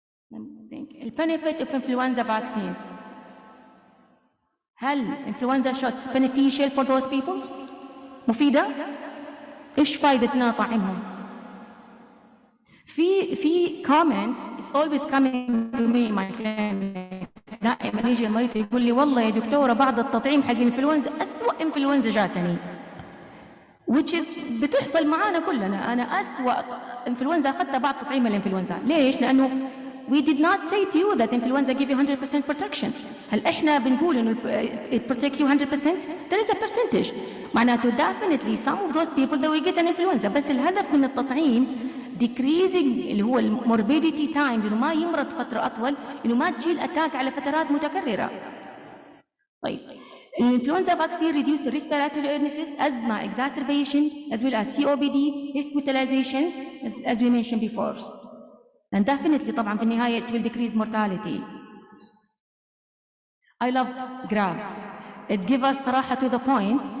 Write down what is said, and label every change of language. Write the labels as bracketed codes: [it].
[en] The benefit of influenza vaccines. هل influenza shots beneficial for those people؟ [ar] مفيدة؟ إيش فائدة إن أنا أطعمهم؟ [en] في comments it's always coming to me my clinic. [ar] دائما يجي المريض يقول لي والله يا دكتورة بعد التطعيم حق الانفلونزا أسوأ انفلونزا جاتني. [en] which is [ar] بتحصل معانا كلنا. أنا أسوأ انفلونزا أخذتها بعد تطعيم الانفلونزا. ليش؟ لأنه [en] we did not say to you that influenza give you 100% protection. [ar] هل إحنا بنقول إنه [en] it protect you 100%؟ there is a percentage. معناته definitely some of those people they will get an influenza. [ar] بس الهدف من التطعيم decreasing اللي هو [en] morbidity time [ar] إنه ما يمرض فترة أطول، إنه ما تجي الأتاك على فترات متكررة. طيب. [en] Influenza vaccine reduce respiratory illnesses, asthma exacerbation, as well as COPD, hospitalizations, as we mentioned before. And definitely [ar] طبعا في النهاية [en] it will decrease mortality. I love graphs. It gives us صراحة to the point.